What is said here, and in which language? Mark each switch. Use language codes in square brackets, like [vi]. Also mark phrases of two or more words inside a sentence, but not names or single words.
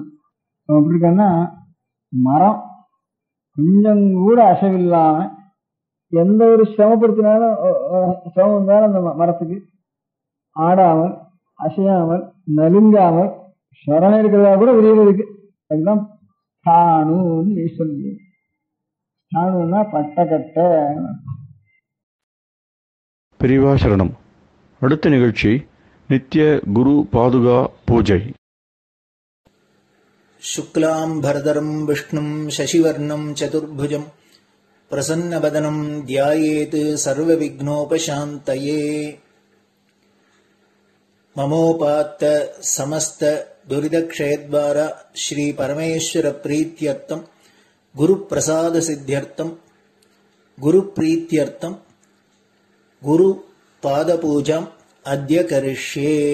[ta] அவன் எப்படி இருக்கான்னா மரம் கொஞ்சம் கூட அசைவில்லாம எந்த ஒரு சிரமப்படுத்தினாலும் சிரமம் இருந்தாலும் அந்த மரத்துக்கு ஆடாமல் அசையாமல் நலுங்காமல் சரண இருக்கிறதா கூட உரியவதுக்கு அதுதான் ஸ்தாணுன்னு சொல்லி. ஸ்தாணுன்னா பட்டக்கட்ட. பெரியவா சரணம். அடுத்த நிகழ்ச்சி நித்திய குரு பாதுகா பூஜை. [sa] शुक्लाम्भरधरम् विष्णुम् शशिवर्णम् चतुर्भुजम् प्रसन्नवदनम् ध्यायेत् सर्वविघ्नोपशान्तये. ममोपात्त समस्त दुरितक्षयद्वारा श्रीपरमेश्वरप्रीत्यर्थम् गुरुप्रसादसिद्ध्यर्थम् गुरुप्रीत्यर्थम् गुरुपादपूजाम् अद्य करिष्ये.